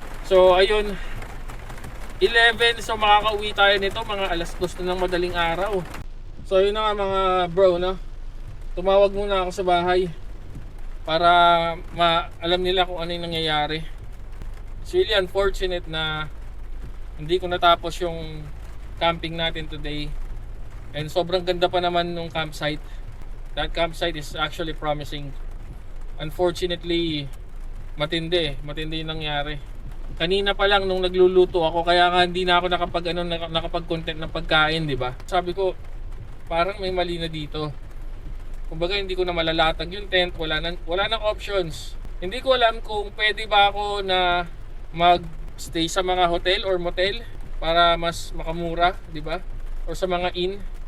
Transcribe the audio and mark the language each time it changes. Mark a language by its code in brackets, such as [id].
[tl] So ayun, 11, so makakauwi tayo nito mga alas 2 na ng madaling araw. So yun na nga mga bro, no? Tumawag muna ako sa bahay para alam nila kung ano yung nangyayari. [en] It's really unfortunate [tl] na hindi ko natapos yung camping natin today. [en] And [tl] sobrang ganda pa naman nung [en] campsite. That campsite is actually promising. Unfortunately, [tl] matindi yung nangyari. Kanina pa lang nung nagluluto ako, kaya nga hindi na ako nakapag-content ng pagkain, di ba? Sabi ko, parang may mali na dito. Kumbaga hindi ko na malalatag yung tent, wala nang options. Hindi ko alam kung pwede ba ako na mag-stay sa mga hotel or motel para mas makamura, di ba? Or sa mga inn.